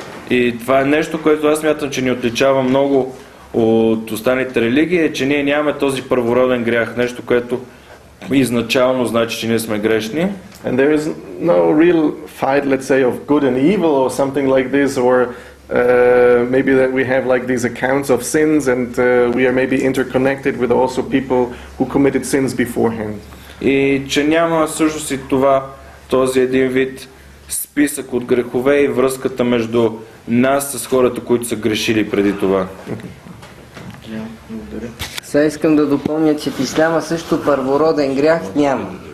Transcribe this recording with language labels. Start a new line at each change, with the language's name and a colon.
Bulgarian: И това е нещо, което аз смятам, че ни отличава много от останалите религии, е, че ние нямаме този първороден грях, нещо, което изначално значи, че ние сме грешни.
English: And there is no real fight, let's say, of good and evil or something like this, or maybe that we have like these accounts of sins and we are maybe interconnected with also people who committed sins beforehand.
Bulgarian: И че няма всъщност и това, този един вид списък от грехове и връзката между нас с хората, които са грешили преди това. Сега искам да допълня, че в исляма също първороден грях няма.